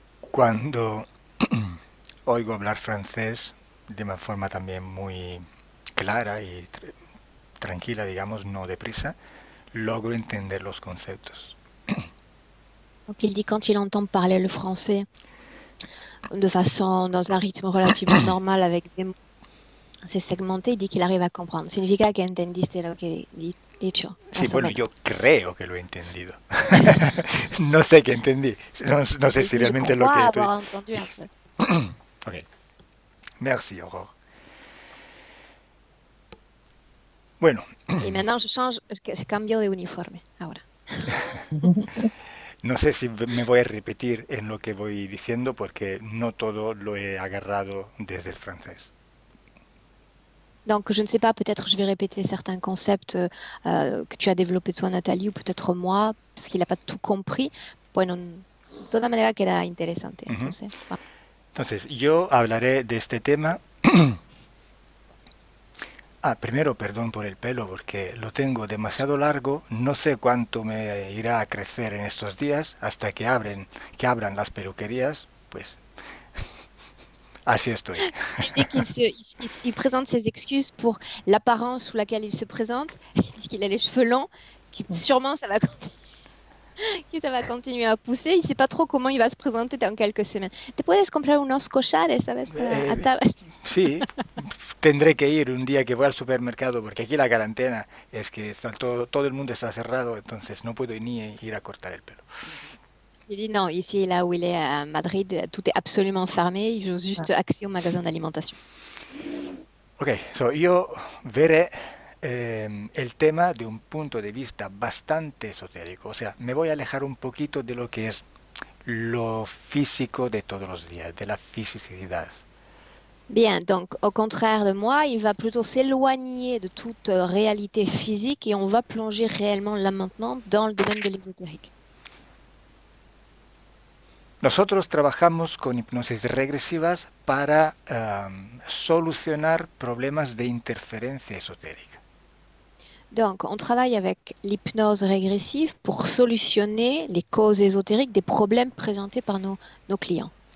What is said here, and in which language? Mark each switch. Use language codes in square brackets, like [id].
[es] Cuando oigo hablar francés de una forma también muy clara y tranquila, digamos, no deprisa, logro entender los conceptos. [fr] Donc il dit quand il entend parler le français de façon, dans un rythme relativement normal avec des mots assez segmentés, il dit qu'il arrive a comprendre. [es] Significa que entendiste lo que he dicho. Sí, bueno, yo creo que lo he entendido. No sé qué entendí. No sé si realmente es lo que estoy... [fr] avoir entendu un peu. Ok. Merci, Aurore. [es] Bueno. [fr] Et maintenant, je [es] cambio de uniforme, ahora. No sé si me voy a repetir en lo que voy diciendo porque no todo lo he agarrado desde el francés. [fr] Donc, je ne sais pas, peut-être je vais répéter certains concepts que tu as développés toi, Nathalie, ou peut-être moi, parce qu'il n'a pas tout compris. [es] Bueno, de toda manera que era interesante. Entonces, Entonces, yo hablaré de este tema. Primero, perdón por el pelo, porque lo tengo demasiado largo. No sé cuánto me irá a crecer en estos días hasta que abran las peluquerías. Pues así estoy. [fr] Dès qu'il présente ses excuses pour l'apparence sous laquelle il se présente, il dit qu'il a les cheveux longs, qui sûrement ça va continuer a pousser. Il ne sait pas trop comment il va se présenter dans quelques semaines. [es] ¿Te puedes comprar unos collares, sabes? Sí, tendré que ir un día que voy al supermercado porque aquí la cuarentena es que todo el mundo está cerrado, entonces no puedo ni ir a cortar el pelo. [fr] Il dit non, ici, là où il est à Madrid, tout est absolument fermé. Il veut juste accès au magasin d'alimentation. [es] Ok, yo veré el tema de un punto de vista bastante esotérico. O sea, me voy a alejar un poquito de lo que es lo físico de todos los días, de la fisicidad. [fr] Bien, donc au contraire de moi, il va plutôt s'éloigner de toute réalité physique et on va plonger réellement là maintenant dans le domaine de l'ésotérique. [es] Nosotros trabajamos con hipnosis regresivas para solucionar problemas de interferencia esotérica. [fr] Donc, on travaille avec l'hypnose régressive pour solutionner les causes ésotériques des problèmes présentés par nos clients.